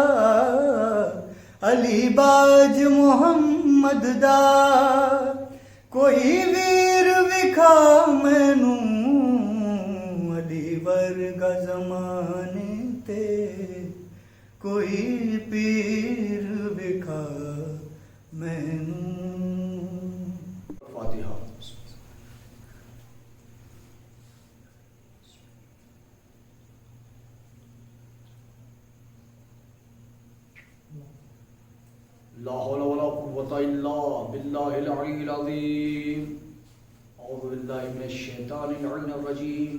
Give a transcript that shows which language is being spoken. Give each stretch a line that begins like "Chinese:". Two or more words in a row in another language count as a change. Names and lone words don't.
Punjabi: علی باج محمد دا کوئی ویر وکھا مینوں، علی ورگا زمانے تے کوئی پیر وکھا مینوں. فاتحہ.
Arabic: لا حول ولا قوة إلا بالله العلي العظيم. أعوذ بالله من الشيطان اللعين الرجيم.